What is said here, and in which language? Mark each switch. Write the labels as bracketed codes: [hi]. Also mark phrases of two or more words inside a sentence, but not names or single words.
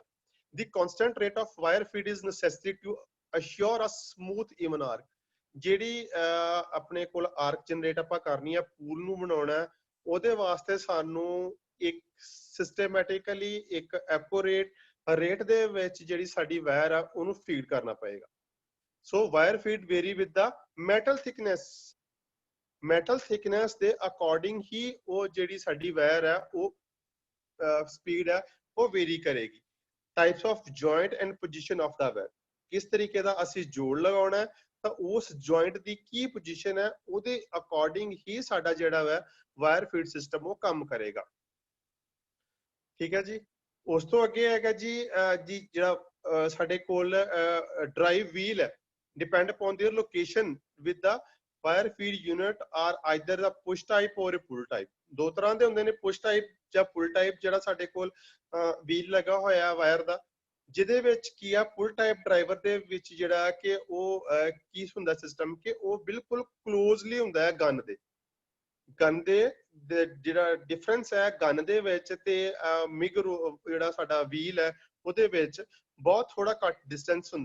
[en] The constant rate of wire feed is necessary to assure a smooth even arc. [pa] ਜਿਹੜੀ ਆਪਣੇ ਕੋਲ [en] arc generate [pa] ਆਪਾਂ ਕਰਨੀ ਆ, ਪੂਲ ਨੂੰ ਬਣਾਉਣਾ, ਉਹਦੇ ਵਾਸਤੇ ਸਾਨੂੰ ਇੱਕ ਸਿਸਟਮੈਟਿਕਲੀ ਇੱਕ [en] accurate rate [pa] ਦੇ ਵਿੱਚ ਜਿਹੜੀ ਸਾਡੀ ਵਾਇਰ ਆ ਉਹਨੂੰ ਫੀਡ ਕਰਨਾ ਪਏਗਾ। [en] So wire feed vary with the metal thickness, metal thickness [pa] ਦੇ according ਹੀ ਉਹ ਜਿਹੜੀ ਸਾਡੀ ਵਾਇਰ ਹੈ ਉਹ ਸਪੀਡ ਹੈ ਉਹ ਵੇਰੀ ਕਰੇਗੀ। [en] Types of joint and position of the wire, [pa] ਕਿਸ ਤਰੀਕੇ ਦਾ ਅਸੀਂ ਜੋੜ ਲਗਾਉਣਾ ਤਾਂ ਉਸ ਜੁਆਇੰਟ ਦੀ ਕੀ ਪੋਜੀਸ਼ਨ ਹੈ ਉਹਦੇ ਅਕੋਰਡਿੰਗ ਹੀ ਸਾਡਾ ਜਿਹੜਾ ਹੈ [en] wire feed system [pa] ਉਹ ਕੰਮ ਕਰੇਗਾ, ਠੀਕ ਹੈ ਜੀ। ਉਸ ਤੋਂ ਅੱਗੇ ਹੈਗਾ ਜੀ ਜਿਹੜਾ ਸਾਡੇ ਕੋਲ [en] drive wheel [pa] ਹੈ, [en] depend upon their location with the wire feed unit are either the push type or a pull type। [pa] ਦੋ ਤਰ੍ਹਾਂ ਦੇ ਹੁੰਦੇ ਨੇ, [en] push type ਜਾਂ pull type। [pa] ਜਿਹੜਾ ਸਾਡੇ ਕੋਲ ਵੀਲ ਲੱਗਾ ਹੋਇਆ ਵਾਇਰ ਦਾ, ਜਿਹਦੇ ਵਿੱਚ ਕੀ ਆ [en] pull type driver [pa] ਦੇ ਵਿੱਚ ਜਿਹੜਾ ਕਿ ਉਹ ਕੀ ਹੁੰਦਾ ਸਿਸਟਮ ਕਿ ਉਹ ਬਿਲਕੁਲ ਕਲੋਜ਼ਲੀ ਹੁੰਦਾ ਹੈ ਗਨ ਦੇ ਜਿਹੜਾ ਡਿਫਰੈਂਸ ਹੈ ਗਨ ਦੇ ਵਿੱਚ ਤੇ ਮਿਗ ਜਿਹੜਾ ਸਾਡਾ ਵੀਲ ਹੈ ਉਹਦੇ ਵਿੱਚ ਬਹੁਤ ਥੋੜਾ ਘੱਟ ਡਿਸਟੈਂਸ ਹੁੰਦਾ।